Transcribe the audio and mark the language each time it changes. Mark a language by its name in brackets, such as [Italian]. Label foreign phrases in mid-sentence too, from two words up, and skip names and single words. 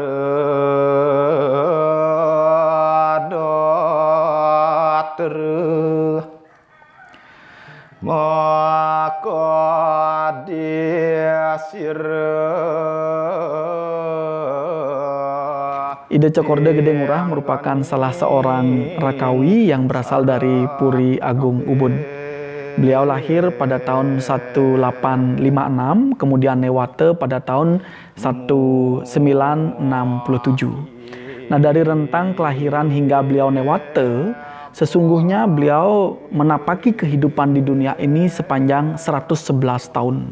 [Indonesian] dater maka diasir. Ide Cokorda Gede Ngurah merupakan salah seorang Rakawi yang berasal dari Puri Agung Ubud. Beliau lahir pada tahun 1856, kemudian newate pada tahun 1967. Nah, dari rentang kelahiran hingga beliau newate, sesungguhnya beliau menapaki kehidupan di dunia ini sepanjang 111 tahun.